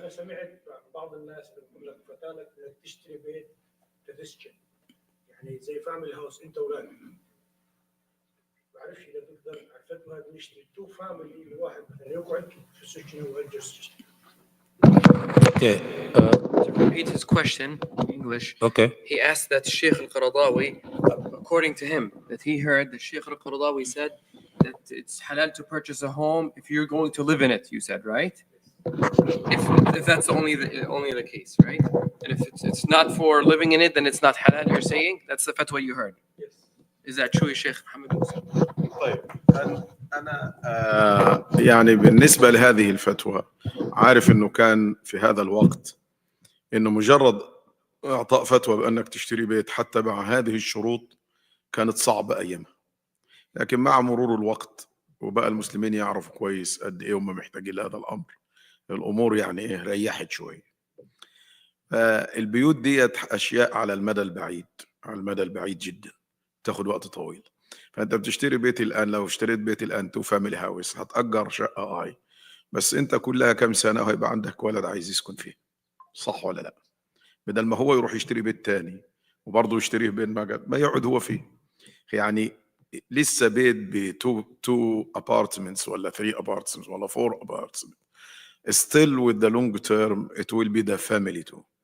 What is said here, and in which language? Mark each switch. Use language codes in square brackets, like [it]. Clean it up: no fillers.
[ar] انا سمعت بعض الناس بيقول لك فتالك انك تشتري بيت تسكن، يعني زي فاميلي هاوس انت واولادك. ما بعرفش اذا تقدر على الفتوى هذه نشتري 2 فاميلي لواحد مثلا يقعد في السكن ويجلس. [en] Okay. To repeat his question in English. Okay. He asked that Sheikh al-Qaradawi, according to him, that he heard that Sheikh al-Qaradawi said that it's halal to purchase a home if you're going to live in it. You said, right? If that's only the case, right? And if it's not for living in it, then it's not halal. You're saying that's the fatwa you heard. Yes. Is that true, Sheikh Mohamed Moussa? [ar] طيب أنا يعني بالنسبة لهذه الفتوى عارف إنه كان في هذا الوقت إنه مجرد إعطاء فتوى بأنك تشتري بيت حتى مع هذه الشروط كانت صعبة أيامها، لكن مع مرور الوقت وبقى المسلمين يعرفوا كويس قد إيه هم محتاجين لهذا الأمر، الأمور يعني إيه ريحت شوية. البيوت ديت أشياء على المدى البعيد، على المدى البعيد جدا، تاخد وقت طويل. فانت بتشتري بيت الان، لو اشتريت بيت الان 2 فاميلي هاوس هتأجر شقة بس انت كلها كام سنة وهيبقى عندك ولد عايز يسكن فيه، صح ولا لا؟ بدل ما هو يروح يشتري بيت تاني وبرضه يشتريه بين ما يقعد هو فيه. يعني لسه بيت ب 2 apartments ولا 3 apartments ولا 4 apartments [en] still with the long term it will be the family too.